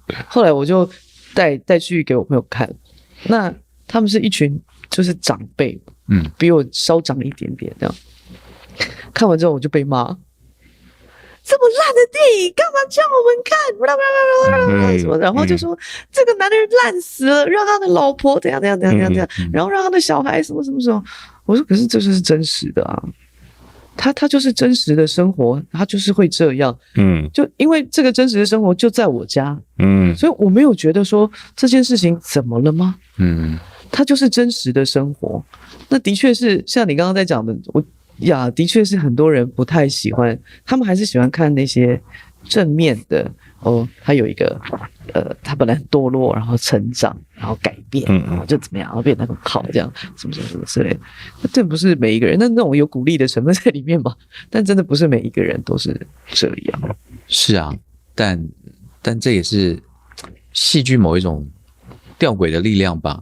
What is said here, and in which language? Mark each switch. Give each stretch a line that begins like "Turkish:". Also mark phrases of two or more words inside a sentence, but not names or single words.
Chinese: 後來我就帶去給我朋友看，那他們是一群就是長輩，比我稍長一點點這樣。看完之後我就被罵，這麼爛的電影幹嘛叫我們看？什麼？然後就說這個男人爛死了，讓他的老婆怎樣，然後讓他的小孩什麼。我說可是這就是真實的啊，他就是真實的生活，他就是會這樣。就因為這個真實的生活就在我家，所以我沒有覺得說這件事情怎麼了嗎？他就是真實的生活。那的確是像你剛剛在講的，的確是很多人不太喜歡，他們還是喜歡看那些正面的哦。他有一個他本來很墮落，然後成長，然後改變，然後就怎麼樣，然後變得很好，這樣什麼之類的。這不是每一個人，那種有鼓勵的成分在裡面嘛？但真的不是每一個人都是這樣。是啊，但這也是戲劇某一種弔詭的力量吧？